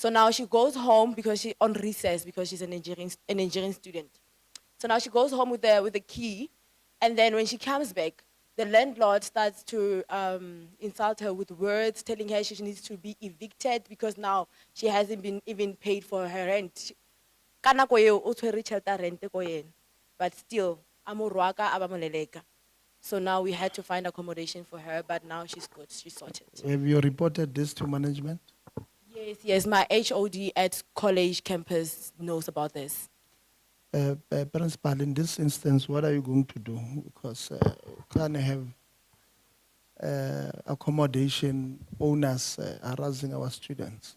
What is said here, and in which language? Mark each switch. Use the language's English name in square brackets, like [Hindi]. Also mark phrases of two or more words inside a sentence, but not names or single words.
[English] So now she goes home because she on recess because she's an engineering student. So now she goes home with the key, and then when she comes back, the landlord starts to insult her with words, telling her she needs to be evicted because now she hasn't been even paid for her rent. [Southern Sotho] Ka nako eo, o tshwere tjhelete ya rent ko yena, [English] but still, [Southern Sotho] a mo rwaka, a ba mo leleka. [English] So now we had to find accommodation for her, but now she's good, she's sorted. Have you reported this to management? Yes, my HOD at college campus knows about this. Principal, in this instance, what are you going to do? Because can't have accommodation owners harassing our students.